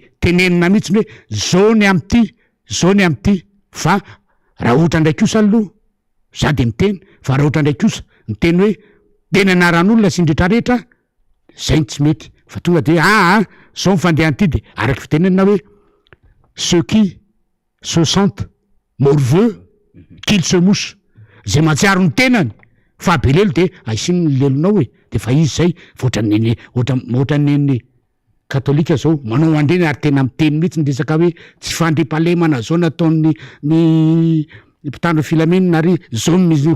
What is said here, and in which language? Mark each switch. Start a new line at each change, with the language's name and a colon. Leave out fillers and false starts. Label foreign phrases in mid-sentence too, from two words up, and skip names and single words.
Malagasy: tenenina mihitsiny hoe zao ny am'ty fa raha ohatra ndraiky osa aloha za de miteny fa raha ohatra ndraiky osa miteny hoe tena anaran'olona sy ndrehetrarehetra zay tsy mety fa tonga de zao mifandehan'ity de araky fitenenina hoe
French: ceux qui se sentent morveux qu'ils se mouchent
Malagasy: zay matsiaro ny tenany fa belelo de aisiny ny lelonao de fa izy zay ohatran'ny katolika zao manao andreny ary tena miteny mihitsy ny resaka hoe tsy fandripalemana zao nataon'ny mpitandro filamenina ary zao misy